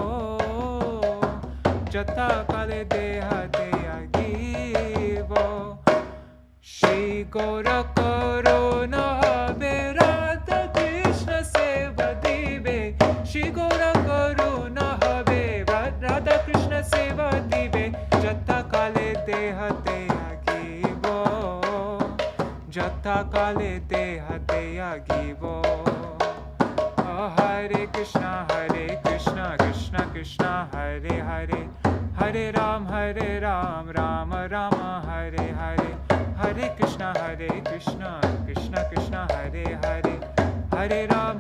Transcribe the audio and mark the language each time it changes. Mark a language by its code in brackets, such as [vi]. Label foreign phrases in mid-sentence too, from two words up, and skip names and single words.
[bn] যথা কালে দেহ ত্যাগিব শ্রী গৌর করুণা হবে রাধা কৃষ্ণ সেবা দিবে শ্রী গৌর করুণা হবে রাধা কৃষ্ণ সেবা দিবে যথা কালে দেহ ত্যাগিব যথা কালে দেহ ত্যাগিব [sa] हरे कृष्ण कृष्ण कृष्ण हरे हरे हरे राम राम राम हरे हरे हरे कृष्ण कृष्ण कृष्ण हरे हरे हरे राम